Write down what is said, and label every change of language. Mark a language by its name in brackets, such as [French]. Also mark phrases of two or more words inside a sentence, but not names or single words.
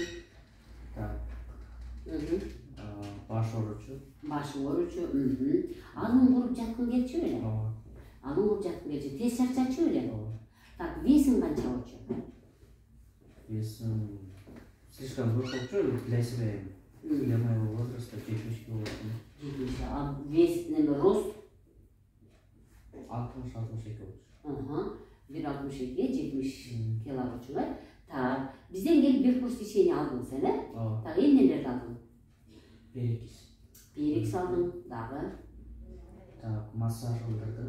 [Kyrgyz] Так. Баш ооручу. Башың ооручу. Алың куруп жаткың келчү беле? Алың куруп жаткың келчү. Тез чарчачу беле? Так, весиң канча болчу? Весим слишком көп болчу, [Russian] для себя. Для моего возраста 70 кг. 70. А вес неме рост? [Kyrgyz] 60-62 болчу. 1.62, 70 кило болчу. Так, бизден келип бир курс ишени алдың сен, э? Так, эмнелерди алдың? Перекс алдың, дагы. Так, массаж кылдырды.